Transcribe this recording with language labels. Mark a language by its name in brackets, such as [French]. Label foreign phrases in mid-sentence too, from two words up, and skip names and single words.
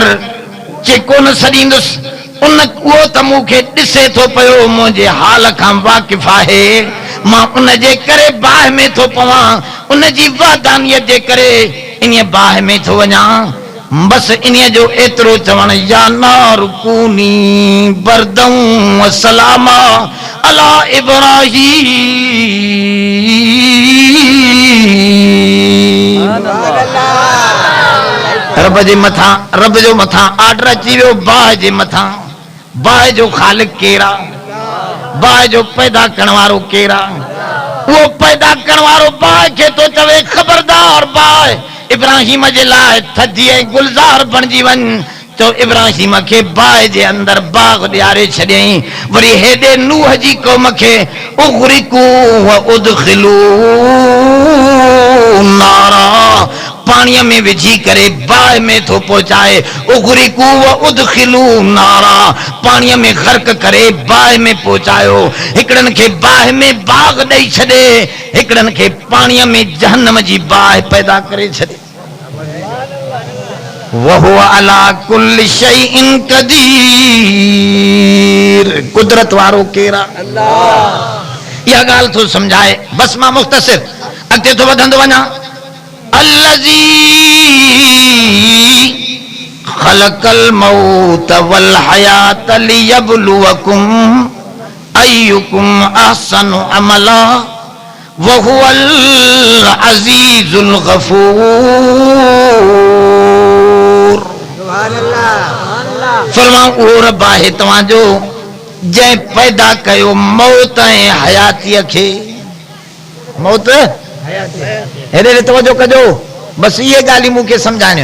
[Sindhi] चए कोन सॾींदुसि, उन उहो त मूंखे ॾिसे थो पियो, मुंहिंजे हाल खां वाक़िफ़ आहे। मां उन जे करे बाहि में थो पवां, उन जी वादानियत जे करे इन बाह में थो वञा बस इन जो एतिरो चवण [Arabic] يا نار كوني بردا وسلاما على إبراهيم. [Sindhi] रब जे मथा रब जो मथा आर्डर अची वियो बाह जे मथा। बाह जो ख़ालिक केरा बाह जो पैदा करण वारो केरा वो पैदा करण वारो बाह के तो चवे खबरदार बाह इब्राहिम जे लाइ थधी ऐं गुलज़ार बणिजी वञ तो इब्राहिम के बाह जे अंदर बाग ॾियारे छॾियईं। वरी हेॾे नूह जी क़ौम खे [Arabic] أغرقوا فأدخلوا نارا [Sindhi] पाणीअ में विझी करे बाह में थो पहुचाए। [Arabic] أغرقوا فأدخلوا نارا [Sindhi] पाणीअ में ग़र्क़ करे बाह में पहुचायो। हिकिड़नि खे बाह में बाग ॾेई छॾे हिकिड़नि खे पाणीअ में जहन्नम जी बाह पैदा करे छॾे। [Arabic] وهو على كل شيء قدير [Sindhi] कुदरत वारो केरा अल्लाह। इहा ॻाल्हि थो सम्झाए बस मां मुख़्तसिर अॻिते थो वधंदो वञा। [Arabic] الذي خلق الموت والحياة ليبلوكم أيكم أحسن عملا وهو العزيز الغفور. [Sindhi] फरमाऊं उहो रब आहे तव्हांजो जंहिं पैदा कयो मौत ऐं हयातीअ खे। मौत हेॾे तवजो कजो बस इहे ॻाल्हियूं मूंखे सम्झाइणियूं।